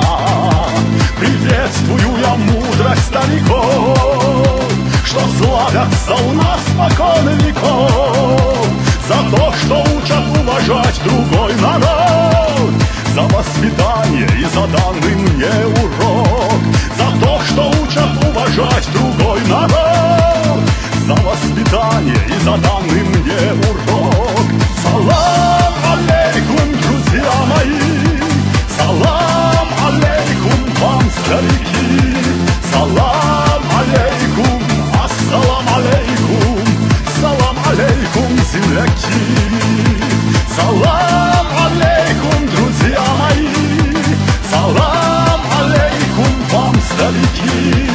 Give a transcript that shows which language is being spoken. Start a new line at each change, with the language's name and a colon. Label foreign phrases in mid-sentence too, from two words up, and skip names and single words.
Russian: Приветствую я мудрость стариков, что славятся у нас спокон веков, за то, что учат уважать другой народ, за воспитание и за данный мне урок, за то, что учат уважать другой народ, за воспитание и за данный мне урок.
Arabic: سلام عليكم,
Russian: друзья мои,
Arabic: سلام عليكم
Russian: вам, старики.
Arabic: سلام عليكم، السلام عليكم، سلام عليكم, земляки. سلام عليكم,
Russian: друзья мои,
Arabic: سلام عليكم
Russian: вам, старики.